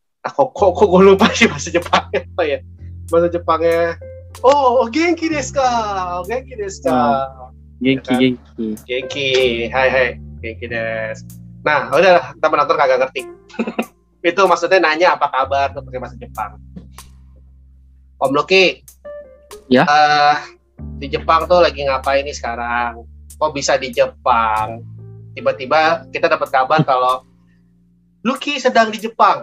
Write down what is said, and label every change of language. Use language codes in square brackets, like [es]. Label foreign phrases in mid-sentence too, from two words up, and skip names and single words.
[id] Kok gue lupa sih bahasa Jepangnya apa ya? Bahasa Jepangnya. [ja] Oh, 元気ですか。元気ですか. [id] Genki. [ja] 元気。はい。元気です. [id] Nah, udah kita penonton kagak ngerti. Itu maksudnya nanya apa kabar tuh pakai bahasa Jepang. Om Lucky. Ya. Di Jepang tuh lagi ngapain nih sekarang? Kok bisa di Jepang? Tiba-tiba kita dapat kabar kalau Lucky sedang di Jepang.